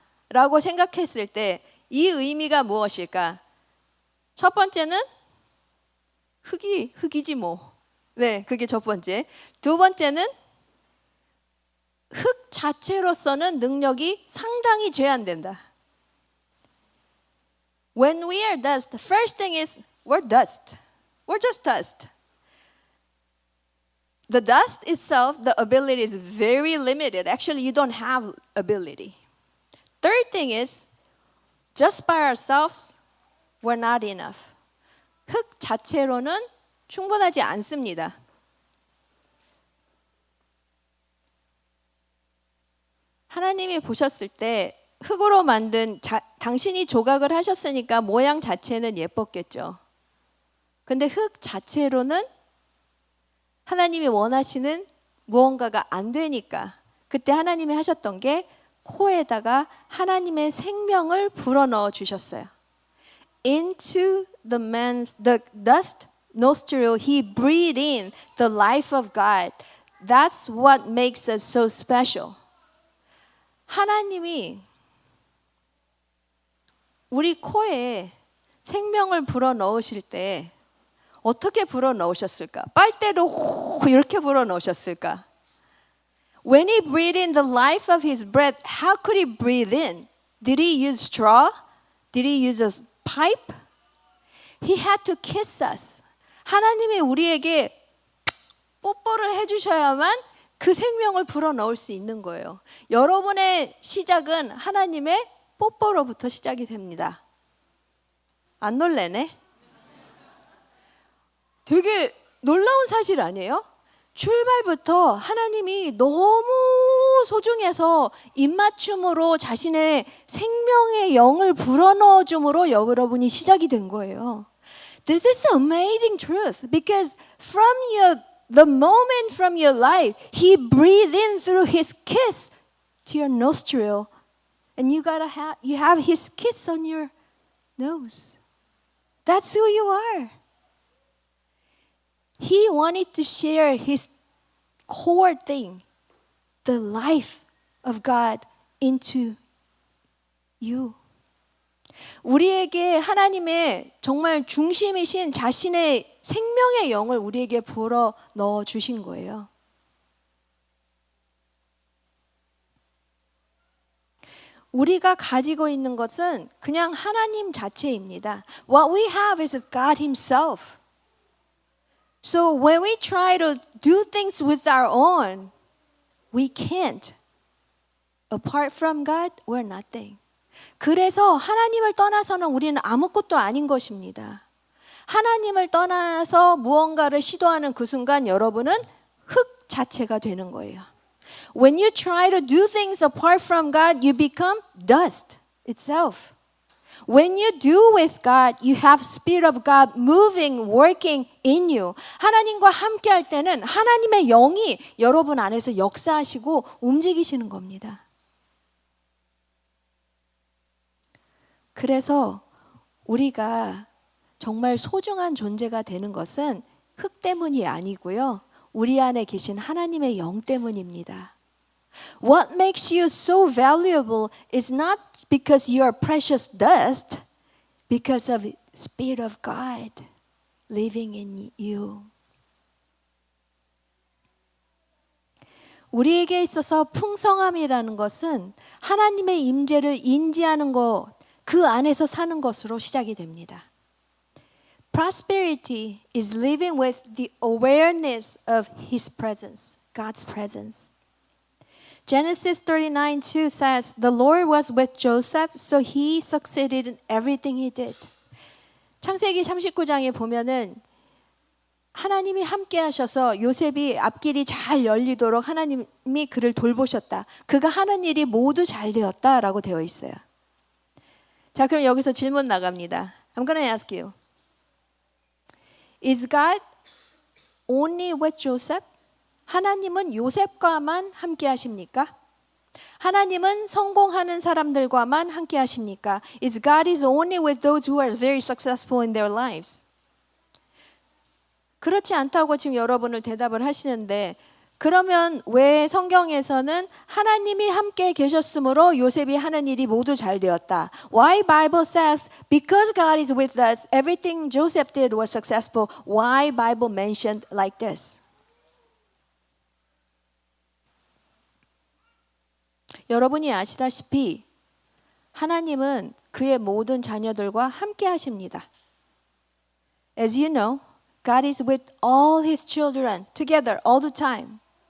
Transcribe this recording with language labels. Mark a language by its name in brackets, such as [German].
[Korean] 라고 생각했을 때 이 의미가 무엇일까? 첫 번째는 흙이지 뭐. 네, 그게 첫 번째. 두 번째는 흙 자체로서는 능력이 상당히 제한된다. [English] When we are dust, the first thing is we're dust. We're just dust. The dust itself, the ability is very limited. Actually, you don't have ability. Third thing is, just by ourselves, we're not enough. [Korean] 흙 자체로는 충분하지 않습니다. 하나님이 보셨을 때 흙으로 만든 당신이 조각을 하셨으니까 모양 자체는 예뻤겠죠. 근데 흙 자체로는 하나님이 원하시는 무언가가 안 되니까 그때 하나님이 하셨던 게 코에다가 하나님의 생명을 불어넣어 주셨어요. [English] Into the dust nostril, he breathed in the life of God. That's what makes us so special. [Korean] 하나님이 우리 코에 생명을 불어넣으실 때 어떻게 불어넣으셨을까? 빨대로 이렇게 불어넣으셨을까? [English] When he breathed in the life of his breath, how could he breathe in? Did he use straw? Did he use a pipe? He had to kiss us. [Korean] 하나님이 우리에게 뽀뽀를 해주셔야만 그 생명을 불어넣을 수 있는 거예요. 여러분의 시작은 하나님의 뽀뽀로부터 시작이 됩니다. 안 놀래네? 되게 놀라운 사실 아니에요? 출발부터 하나님이 너무 소중해서 입맞춤으로 자신의 생명의 영을 불어넣어 줌으로 여러분이 시작이 된 거예요. [English] This is amazing truth because the moment from your life, He breathed in through His kiss to your nostril, and you have His kiss on your nose. That's who you are. He wanted to share His core thing, the life of God, into you. [Korean] 우리에게 하나님의 정말 중심이신 자신의 생명의 영을 우리에게 불어 넣어 주신 거예요. 우리가 가지고 있는 것은 그냥 하나님 자체입니다. [English] What we have is God Himself. So when we try to do things with our own, we can't. Apart from God, we're nothing. [Korean] 그래서 하나님을 떠나서는 우리는 아무것도 아닌 것입니다. 하나님을 떠나서 무언가를 시도하는 그 순간 여러분은 흙 자체가 되는 거예요. [English] When you try to do things apart from God, you become dust itself. When you do with God, you have Spirit of God moving, working in you. [Korean] 하나님과 함께 할 때는 하나님의 영이 여러분 안에서 역사하시고 움직이시는 겁니다. 그래서 우리가 정말 소중한 존재가 되는 것은 흙 때문이 아니고요. 우리 안에 계신 하나님의 영 때문입니다. [English] What makes you so valuable is not because you are precious dust, because of the Spirit of God living in you. [Korean] 우리에게 있어서 풍성함이라는 것은 하나님의 임재를 인지하는 것, 그 안에서 사는 것으로 시작이 됩니다. [English] Prosperity is living with the awareness of His presence, God's presence. Genesis 39:2 says, "The Lord was with Joseph, so he succeeded in everything he did." [Korean] 창세기 39장에 보면은 하나님이 함께 하셔서 요셉이 앞길이 잘 열리도록 하나님이 그를 돌보셨다. 그가 하는 일이 모두 잘 되었다라고 되어 있어요. 자, 그럼 여기서 질문 나갑니다. [English] I'm going to ask you. Is God only with Joseph? [Korean] 하나님은 요셉과만 함께 하십니까? 하나님은 성공하는 사람들과만 함께 하십니까? [English] Is God is only with those who are very successful in their lives? [Korean] 그렇지 않다고 지금 여러분을 대답을 하시는데 그러면 왜 성경에서는 하나님이 함께 계셨으므로 요셉이 하는 일이 모두 잘 되었다. [English] Why Bible says because God is with us, everything Joseph did was successful. Why Bible mentioned like this? [Korean] 여러분이 아시다시피 하나님은 그의 모든 자녀들과 함께 하십니다. [English] As you know, God is with all His children together all the time.